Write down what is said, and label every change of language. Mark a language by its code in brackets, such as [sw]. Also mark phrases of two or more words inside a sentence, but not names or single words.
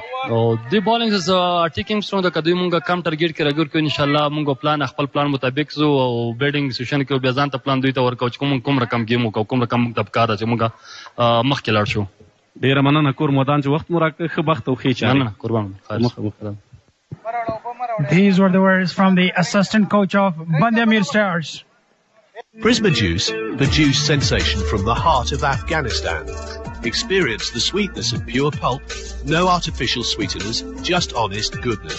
[ps] او د [en] bowling attack [ps] هم سټرونګ ده که دوی مونږ کم ټارګېټ کې راګور کړو انشاءالله مونږ پلان خپل پلان مطابق زو او [en] batting session [ps] کې بیا ځان ته پلان دوی ته ورکوو چې کوم رقم ګیم وکړو کوم رقم موږ ته پکار ده چې مونږ مخکې لاړ شو. ډېره مننه کور مودان چې وخت مو راکړ ښه بخت او ښې چارې. مننه قربان. [en] These were the words from the assistant coach of Bandamir Stars. Prisma Juice, the juice sensation from the heart of Afghanistan. Experience the sweetness of pure pulp, no artificial sweeteners, just honest goodness.